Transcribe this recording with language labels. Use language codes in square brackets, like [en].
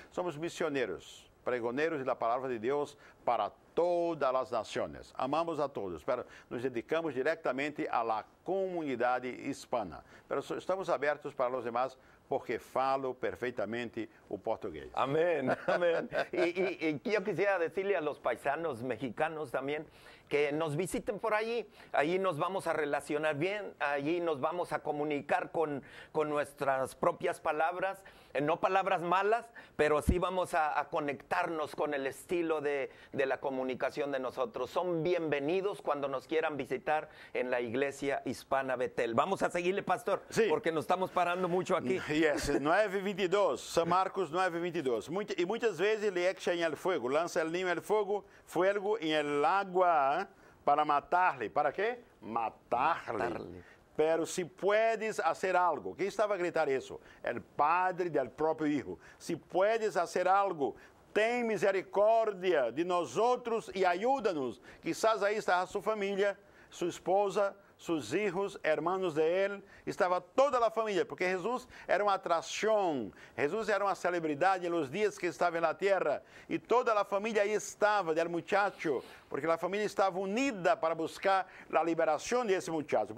[pt] Somos missioneiros, pregoneiros da palavra de Deus para todas as nações. Amamos a todos, pero nos dedicamos diretamente à comunidade hispana. [es] Pero [pt] estamos abertos para os demais porque falo perfeitamente o português. [es] Amén, amén. Y yo quisiera decirle a los paisanos mexicanos también que nos visiten por allí. Allí nos vamos a relacionar bien, allí nos vamos a comunicar con nuestras propias palabras, no palabras malas, pero sí vamos a conectarnos con el estilo de la comunicación de nosotros. Son bienvenidos cuando nos quieran visitar en la iglesia hispana Betel. Vamos a seguirle, pastor, sí, porque nos estamos parando mucho aquí. [en] Yes, 9:22, São Marcos 9:22. [pt] E muitas vezes ele echa em el fuego, lança [es] el niño en el fuego [pt] em el agua para matar-lhe. ¿Para quê? Matar-lhe. [es] Pero si puedes hacer algo. [pt] Quem estava a gritar isso? [es] El padre del próprio hijo. Si puedes hacer algo, [pt] tem misericórdia de nós outros e ajuda-nos. Quizás aí está a sua família, sua esposa, seus filhos, hermanos de ele, estava toda a família, porque Jesus era uma atração, Jesus era uma celebridade nos dias que estava na terra, e toda a família aí estava, [es] del muchacho, [pt] porque a família estava unida para buscar a liberação desse muchacho.